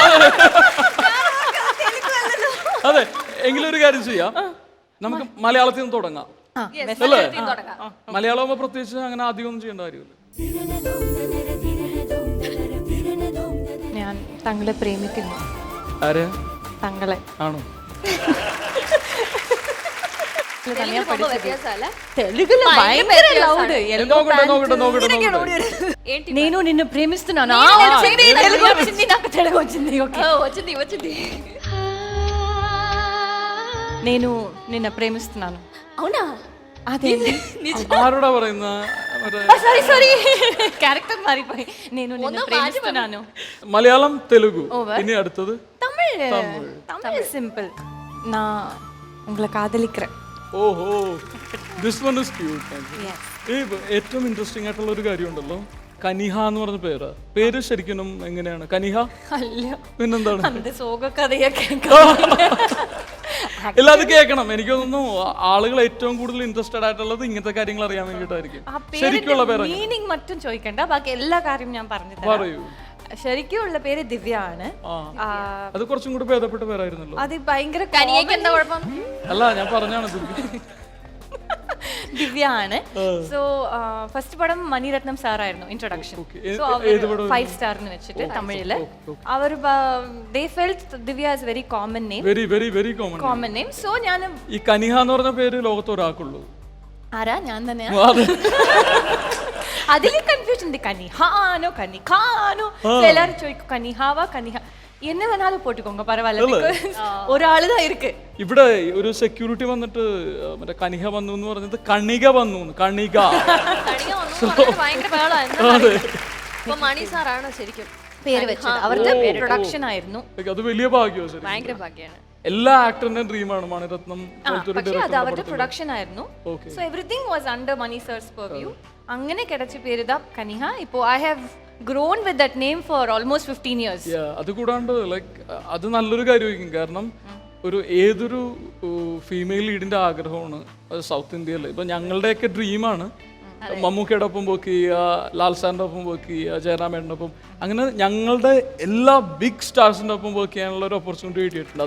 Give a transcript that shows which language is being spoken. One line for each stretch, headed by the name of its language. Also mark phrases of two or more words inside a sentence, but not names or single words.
Malayalam: അതെ, എങ്കിലും ഒരു കാര്യം ചെയ്യാം, നമുക്ക് മലയാളത്തിൽ നിന്ന് തുടങ്ങാം അല്ലേ? മലയാളമാകുമ്പോ പ്രത്യേകിച്ച് അങ്ങനെ അധികം ഒന്നും ചെയ്യേണ്ട കാര്യമില്ല. ഞാൻ തങ്ങളെ പ്രേമിക്കുന്നു. ആരെ? തങ്ങളെ. ആണോ?
Telugu: నేను నిన్ను ప్రేమిస్తున్నాను. నేను నిన్ను ప్రేమిస్తున్నాను. అవునా? అదేంటి?
Malayalam: ആരോടാ പറയുന്ന?
Telugu: సారీ క్యారెక్టర్ మారిపోయి. నేను నిన్ను ప్రేమిస్తున్నాను.
Malayalam: മലയാളം, തെലുഗു, ഇനി അടുത്തത്
Tamil: தமிழ் சிம்பிள். நான் உங்களை காதலிக்கிறேன்.
English: oho, this one is cute.
Malayalam: ഏറ്റവും ഇൻട്രസ്റ്റിംഗ് ആയിട്ടുള്ള ഒരു കാര്യമുണ്ടല്ലോ, കനിഹ എന്ന് പറഞ്ഞ പേര് ശരിക്കും എങ്ങനെയാണ്? കനിഹ അല്ല, പിന്നെന്താണ്? ഇല്ല, അത് കേൾക്കണം. എനിക്ക് തോന്നുന്നു ആളുകൾ ഏറ്റവും കൂടുതൽ ഇൻട്രസ്റ്റഡ് ആയിട്ടുള്ളത് ഇങ്ങനത്തെ കാര്യങ്ങൾ അറിയാൻ വേണ്ടിയിട്ടായിരിക്കും. ശരിക്കുള്ള പേര് മീനിങ് മറ്റും ചോദിക്കണ്ട, ബാക്കി എല്ലാ കാര്യവും ഞാൻ പറഞ്ഞു പറയൂ. ശരിക്കുള്ള പേര് ദിവ്യ ആണ്. അത് കുറച്ചും കൂടി ഭേദപ്പെട്ട പേരായിരുന്നല്ലോ. അത് ഭയങ്കര അല്ല, ഞാൻ പറഞ്ഞാണ് ദിവ്യ ആണ്. സോ ഫസ്റ്റ് പടം മണിരത്നം സാറായിരുന്നു ഇൻട്രൊഡക്ഷൻ. സോ 5 സ്റ്റാർ എന്ന് വെച്ചിട്ട് തമിഴില് അവർ
English: they felt ദിവ്യ is very common name. very common name.
Malayalam: സോ ഞാൻ ഈ കനിഹ എന്ന് പറഞ്ഞ പേര് ലോകത്ത് ഒരാൾക്കുള്ളൂ. ആരാ? ഞാൻ തന്നെയാ. അതിൽ കൺഫ്യൂഷൻ ഉണ്ട്. കനിഹാനോ കനിഖാനോ എല്ലാരും ചോദിക്കും. കനിഹാവ കനിഹ.
Tamil: என்ன வேணாலும் போட்டுக்கோங்க பரவாயில்ல ஒரு ஆளுதான் இருக்கு.
Malayalam: ഇവിടെ ഒരു സെക്യൂരിറ്റി വന്നിട്ട് മറ്റേ കനിക വന്നു എന്ന് പറഞ്ഞത് കണിക വന്നു. കണിക ഭയങ്കര ബഹളായിരുന്നു. ഇപ്പൊ മണി സാറാണ് ശരിക്കും പേര് വെച്ചത്. അവരുടെ പ്രൊഡക്ഷൻ ആയിരുന്നു. അത് വലിയ ഭാഗ്യമാണ്. ഭയങ്കര ഭാഗ്യമാണ്. എല്ലാ ആക്ടറിന്റെയും ഡ്രീമാണ് മണിരത്നം. പക്ഷേ അത് അവരുടെ പ്രൊഡക്ഷൻ ആയിരുന്നു.
English: so everything was under Mani sir's purview.
Malayalam: അങ്ങനെ കിടച്ച പേര് ദാ കനിഹ. ഇപ്പോ
English: I have grown with that name for almost 15 years.
Malayalam: അത് കൂടാണ്ട് ലൈക്ക് അത് നല്ലൊരു കാര്യമായിരിക്കും. കാരണം ഒരു ഏതൊരു
English: female lead
Malayalam: ആഗ്രഹമാണ് സൗത്ത് ഇന്ത്യയിൽ. ഇപ്പൊ ഞങ്ങളുടെയൊക്കെ ഡ്രീമാണ് മമ്മൂക്കയുടെ ഒപ്പം വർക്ക് ചെയ്യുക, ലാൽ സാറിന്റെ ഒപ്പം വർക്ക് ചെയ്യുക, ജയറാമേട്ടൻ്റെ ഒപ്പം, അങ്ങനെ ഞങ്ങളുടെ എല്ലാ
English: big stars
Malayalam: ഒപ്പം വർക്ക് ചെയ്യാനുള്ള ഒരു ഓപ്പർച്യൂണിറ്റി കിട്ടിയിട്ടുണ്ട്.